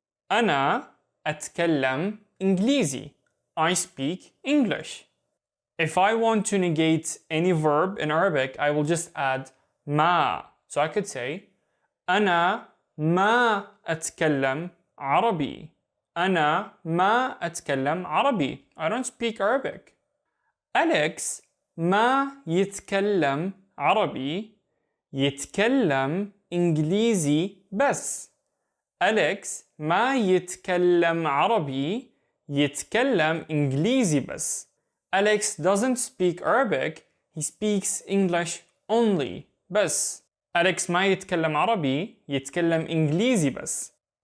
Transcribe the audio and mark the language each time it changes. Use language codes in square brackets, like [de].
[ar] أنا أتكلم إنجليزي. [en] I speak English. If I want to negate any verb in Arabic, I will just add ما. So I could say [ar] أنا ما أتكلم عربي. أنا ما أتكلم عربي. [en] I don't speak Arabic. [ar] Alex ما يتكلم عربي. يتكلم إنجليزي بس. Alex ما يتكلم عربي. يتكلم إنجليزي بس. [en] Alex doesn't speak Arabic, he speaks English only. [ar] بس. Alex ما يتكلم عربي, يتكلم إنجليزي بس.